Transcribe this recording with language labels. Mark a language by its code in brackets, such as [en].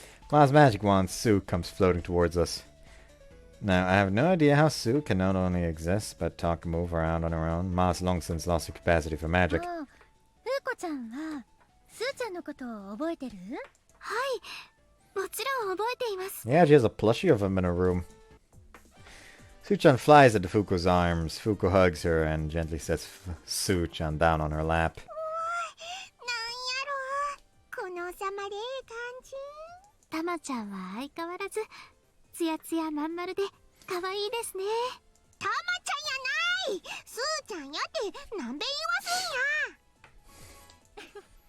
[en] Ma's magic wand, Sue, comes floating towards us. Now, I have no idea how Sue can not only exist, but talk and move around on her own. Ma's long since lost her capacity for magic. [ja] ふうこちゃんはスーちゃんのことを覚えてる？はい、もちろん覚えています。 [en] Yeah, she has a plushie of him in her room. Sue-chan flies into Fuuko's arms. Fuuko hugs her and gently sets Sue-chan down on her lap. [ja] なんやろこの収まれ感じ。たまちゃんは相変わらずツヤツヤまん丸で可愛いですね。たまちゃんやない、スーちゃんやってなんべ言わすんや。